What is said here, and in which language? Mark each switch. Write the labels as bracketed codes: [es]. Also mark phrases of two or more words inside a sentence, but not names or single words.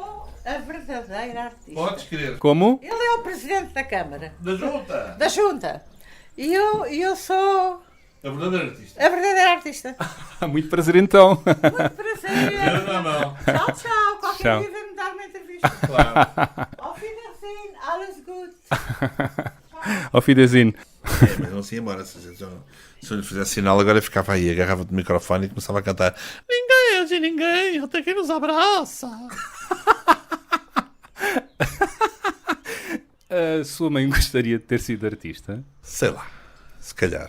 [pt] Sou a verdadeira artista. Podes querer. Como? Ele é o presidente da Câmara. Da Junta. Da Junta. E eu sou A verdadeira artista. a verdadeira artista. Muito prazer então. Muito prazer. Deus na mão. Tchau, tchau. Qualquer Tchau. dia vem-me dar uma entrevista. Claro. [de] Auf Wiedersehen. Alles gut. Auf Wiedersehen. [pt] Mas não se ia embora. Se eu lhe fizesse sinal, agora ficava aí, agarrava-te no microfone e começava a cantar: ninguém é de ninguém, até quem nos abraça. A sua mãe gostaria de ter sido artista? Sei lá, se calhar.